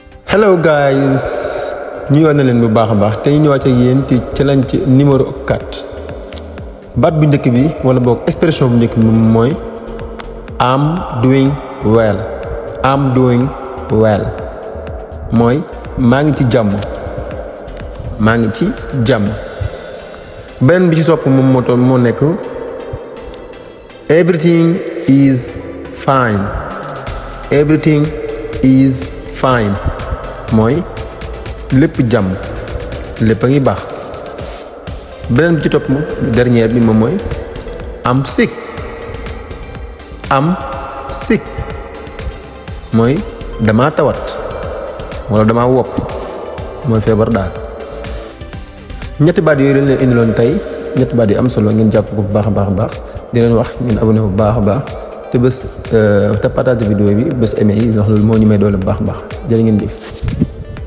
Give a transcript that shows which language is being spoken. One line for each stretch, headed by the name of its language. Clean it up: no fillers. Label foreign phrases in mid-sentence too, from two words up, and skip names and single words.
English: hello guys
Wolof: ñu yoon na leen bu baax a baax tey ñëwaat ak yéen ci challenge numéro 4 baat bu njëkk bi wala boog expression bu njëkk bi mooy
English: I'm doing well. I'm doing well
Wolof: mooy maa ngi ci jàmm. maa ngi ci jàmm. beneen bi ci sopp moom moo nekk
English: everything is fine. everything is fine
Wolof: mooy lépp jàmm lépp a ngi baax. beneen bi ci topp dernière bi moom mooy
English: am sick. am sick
Wolof: mooy damaa tawat wala damaa wopp mooy feebar daal. ñetti baat yooyu dañ leen indiloon tey ñetti baat yi am solo ngeen jàpp ko bu baax a baax di leen wax ngeen abonné bu baax a baax te bés te
French: partage vidéo
Wolof: bi bés aimé yi wax loolu moo ñu may doole bu baax a baax jërë ngeen jëf.